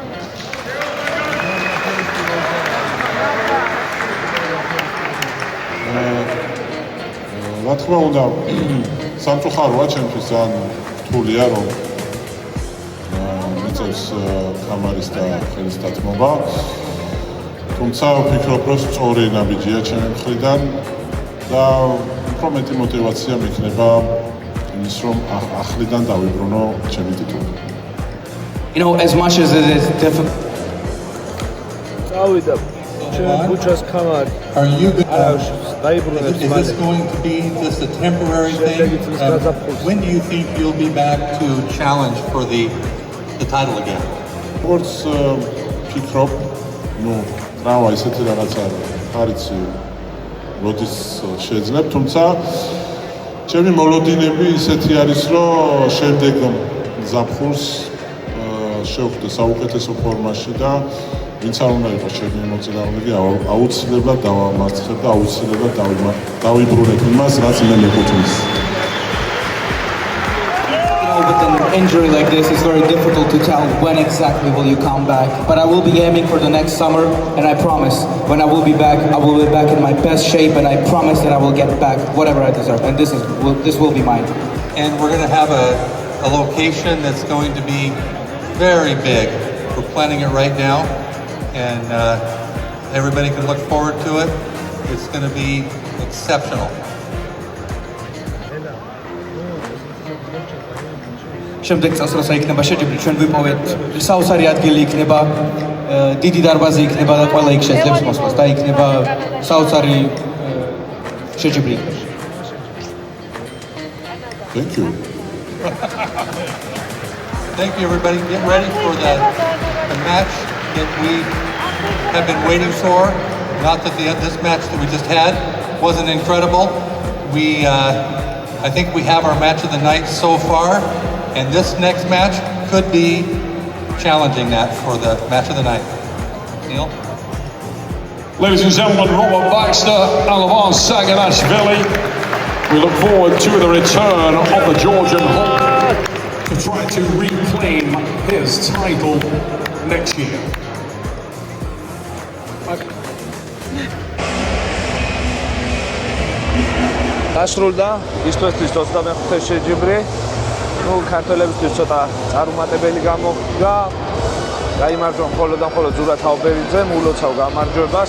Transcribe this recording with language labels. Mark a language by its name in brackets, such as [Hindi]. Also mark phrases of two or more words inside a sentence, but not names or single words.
[Georgian] რა თქმა უნდა, სამწუხაროა ჩემთვის ძალიან რთულია რომ მიწევს კამარის და ხელის დათმობა. თუმცა ვფიქრობ, რომ სწორი ნაბიჯია ჩემი მხრიდან და უფრო მეტი мотиваცია მექნება იმის რომ ახლიდან დავიბრუნო ჩემი ტიტული. [English] You know, as much as it is difficult. [Georgian] წავიდა ბუჩას კამარი. [English] Are you is this going to be just a temporary thing? When do you think you'll be back to challenge for the title again? [Georgian] როგორც ვფიქრობ, რავა ისეთი რაღაცა არც როდის შეიძლება, თუმცა ჩემი მოლოდინები ისეთი არის, რომ შემდეგ ზაფხულს შევხვდე საუკეთესო ფორმაში და ვინც არ უნდა იყოს ჩემი მოწინააღმდეგე, აუცილებლად დავამარცხებ და აუცილებლად დავიბრუნებ იმას, რაც მე მეკუთვნის. [English] With an injury like this, it's very difficult to tell when exactly will you come back. But I will be aiming for the next summer, and I promise, when I will be back in my best shape, and I promise that I will get back whatever I deserve, and this will be mine. And we're going to have a location that's going to be very big. We're planning it right now, and everybody can look forward to it. It's going to be exceptional. [Georgian] შემდეგ წელს როცა იქნება შეჯიბრი, ჩვენ ვიპოვეთ საოცარი ადგილი იქნება, დიდი დარბაზი იქნება და ყველა იქ შეძლებს მოსვლას და იქნება საოცარი შეჯიბრი. [English] Thank you. Thank you, everybody. Get ready for the match that we have been waiting for. Not that this match that we just had wasn't incredible. I think we have our match of the night so far. And this next match could be challenging that for the match of the night. Neil? Ladies and gentlemen, Robert Baxter and Levan Saginashvili. We look forward to the return of the Georgian Hulk to try to reclaim his title next year. [Georgian] დასრულდა ისტორიის 25 შეჯიბრი. ქართველებისთვის ცოტა წარუმატებელი გამოდგა. გაიმარჯვა მხოლოდ ზურა თაუბერიძემ, ულოცავ გამარჯვებას.